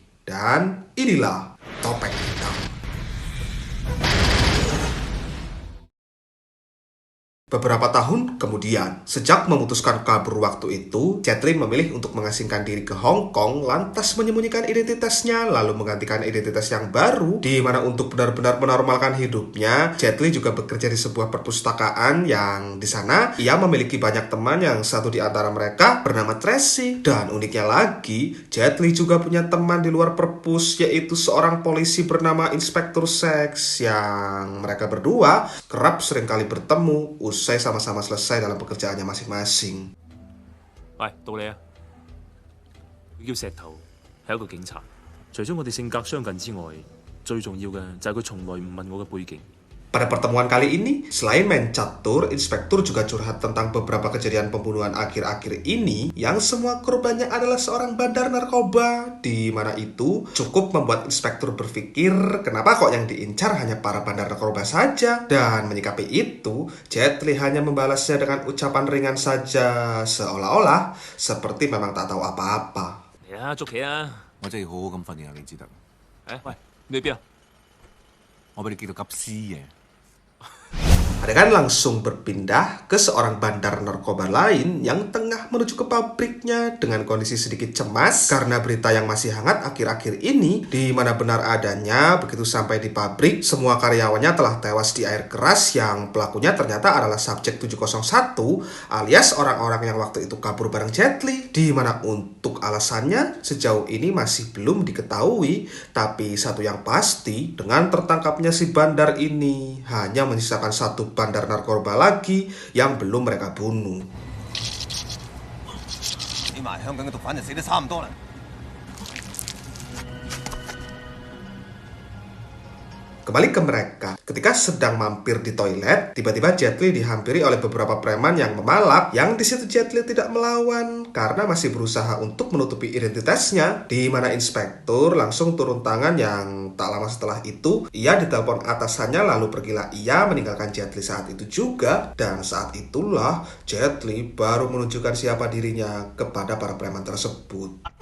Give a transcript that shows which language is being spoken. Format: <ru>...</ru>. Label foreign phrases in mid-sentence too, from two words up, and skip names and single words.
<id>Dan inilah topeng hitam. Beberapa tahun kemudian, sejak memutuskan kabur waktu itu, Jet Li memilih untuk mengasingkan diri ke Hong Kong, lantas menyembunyikan identitasnya, lalu menggantikan identitas yang baru, di mana untuk benar-benar menormalkan hidupnya, Jet Li juga bekerja di sebuah perpustakaan yang di sana ia memiliki banyak teman yang satu di antara mereka bernama Tracy. Dan uniknya lagi, Jet Li juga punya teman di luar perpus, yaitu seorang polisi bernama Inspektur Seks, yang mereka berdua kerap seringkali bertemu usai sama-sama selesai dalam pekerjaannya masing-masing.</id> <yue>喂，到你啊！佢叫石頭，係一個警察。除咗我哋性格相近之外，最重要嘅就係佢從來唔問我嘅背景。</yue> <id>Pada pertemuan kali ini, selain main catur, Inspektur juga curhat tentang beberapa kejadian pembunuhan akhir-akhir ini yang semua korbannya adalah seorang bandar narkoba, di mana itu cukup membuat Inspektur berpikir kenapa kok yang diincar hanya para bandar narkoba saja. Dan menyikapi itu, Jet Li hanya membalasnya dengan ucapan ringan saja, seolah-olah seperti memang tak tahu apa-apa.</id> <yue>嚟啊，捉棋啊！我真係要好好咁訓練下你至得。喂，你去邊啊？我俾你激到急絲嘅。</yue> <id>Adegan langsung berpindah ke seorang bandar narkoba lain yang tengah menuju ke pabriknya dengan kondisi sedikit cemas karena berita yang masih hangat akhir-akhir ini, di mana benar adanya begitu sampai di pabrik semua karyawannya telah tewas di air keras yang pelakunya ternyata adalah subjek 701 alias orang-orang yang waktu itu kabur bareng Jet Li, di mana untuk alasannya sejauh ini masih belum diketahui. Tapi satu yang pasti, dengan tertangkapnya si bandar ini hanya menyisakan satu bandar narkoba lagi yang belum mereka bunuh.</id> <yue>起碼香港嘅毒販就死得差唔多啦。</yue> <id>Kembali ke mereka, ketika sedang mampir di toilet, tiba-tiba Jet Li dihampiri oleh beberapa preman yang memalak, yang di situ Jet Li tidak melawan karena masih berusaha untuk menutupi identitasnya, di mana Inspektur langsung turun tangan yang tak lama setelah itu, ia ditelepon atasannya lalu pergilah ia meninggalkan Jet Li saat itu juga, dan saat itulah Jet Li baru menunjukkan siapa dirinya kepada para preman tersebut.</id>